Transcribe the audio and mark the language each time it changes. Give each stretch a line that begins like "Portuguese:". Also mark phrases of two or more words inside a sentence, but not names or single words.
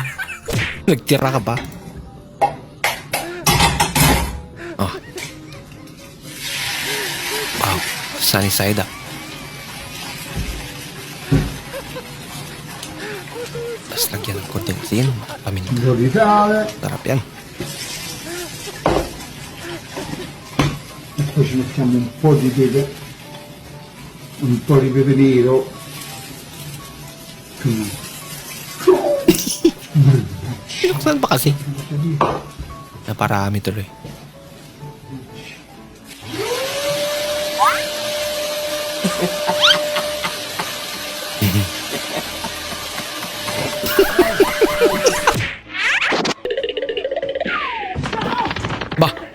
Filipino: Nagtira ka pa. Oh.
English: Wow. Sunny side up.
Filipino: Tapos lagyan ng konting asin. Paminta. Sarap yan.
Italian: Poi ci mettiamo un po' di pepe nero.
Filipino: Pinuksan pa kasi. Naparami tuloy. Bah!